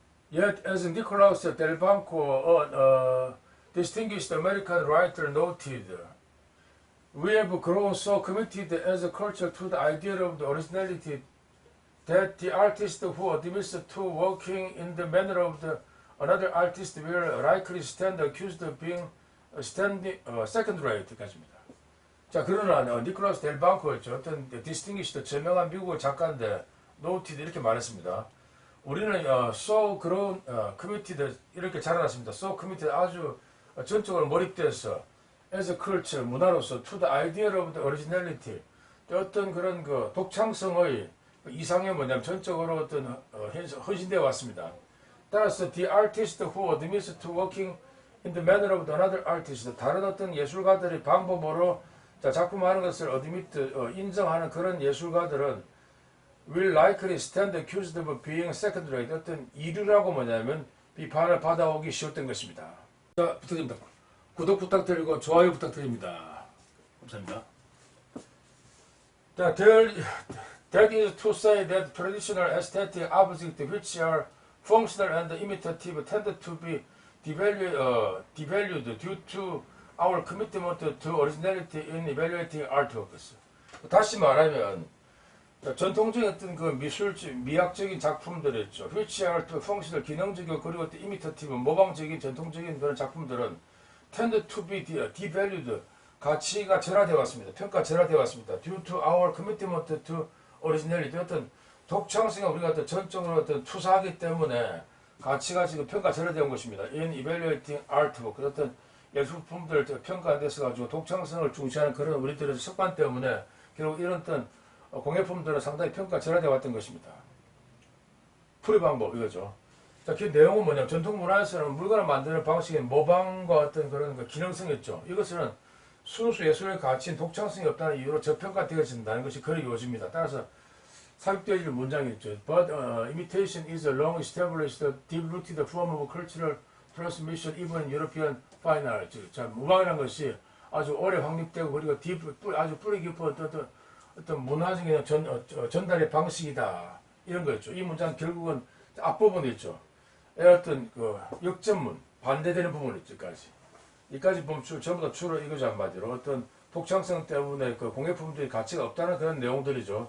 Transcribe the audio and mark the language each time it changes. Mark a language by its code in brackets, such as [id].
[en] Yet, as Nicolas Delbanco, a distinguished American writer, noted, we have grown so committed as a culture to the idea of the originality that the artist who admits to working in the manner of another artist will likely stand accused of being second-rate [ko] 까지입니다. 자, 그러나 니콜라스 델방코였죠. 어떤 distinguished, 저명한 미국의 작가인데 noted 이렇게 말했습니다. 우리는 [en] so grown committed [ko] 이렇게 자라났습니다. [en] So committed [ko] 아주 전적으로 몰입돼서 [en] as a culture [ko] 문화로서 [en] to the idea of the originality [ko] 어떤 그런 독창성의 이상의 뭐냐면 전적으로 어떤 헌신되어 왔습니다. [en] 따라서 the artist who admits to working in the manner of another artist, [ko] 다른 어떤 예술가들의 방법으로 작품하는 것을 인정하는 그런 예술가들은 [en] will likely stand accused of being second-rate, [ko] 어떤 이류라고 뭐냐면 비판을 받아오기 쉬웠던 것입니다. 자, 부탁드립니다. 구독 부탁드리고 좋아요 부탁드립니다. 감사합니다. [en] That is to say that traditional aesthetic objects which are functional and imitative tend to be devalued due to our commitment to originality in evaluating artworks. [ko] 다시 말하면 전통적인 어떤 그 미학적인 작품들 있죠. [en] which are functional, [ko] 기능적이고 그리고 또 imitative, 모방적인 전통적인 그런 작품들은 [en] tend to be devalued, [ko] 가치가 절하되어 왔습니다. 평가 절하되어 왔습니다. [en] due to our commitment to originality, [ko] 어떤 독창성에 우리가 어떤 전적으로 어떤 투사하기 때문에 가치가 지금 평가 절하되어 온 것입니다. [en] in evaluating artwork, [ko] 어떤 예술품들 평가에 대해서 가지고 독창성을 중시하는 그런 우리들의 습관 때문에 결국 이런 어떤 공예품들은 상당히 평가 절하되어 왔던 것입니다. 풀이 방법 이거죠. 자, 그 내용은 뭐냐면 전통 문화에서는 물건을 만드는 방식인 모방과 어떤 그런 그 기능성이 있죠. 이것은 순수 예술의 가치인 독창성이 없다는 이유로 저평가되어진다는 것이 글의 요지입니다. 따라서 삽입되어질 문장이 있죠. [en] But imitation is a long established, deep-rooted form of cultural transmission even in European fine art. [ko] 자, 모방이라는 것이 아주 오래 확립되고 그리고 아주 뿌리 깊은 어떤 문화적인 전달의 방식이다. 이런 거였죠. 이 문장 결국은 앞부분에 있죠. 어떤 그 역전문, 반대되는 부분이 있죠. 이까지 보면 전부 다 주로 이거죠. 한마디로 어떤 독창성 때문에 그 공예품들이 가치가 없다는 그런 내용들이죠.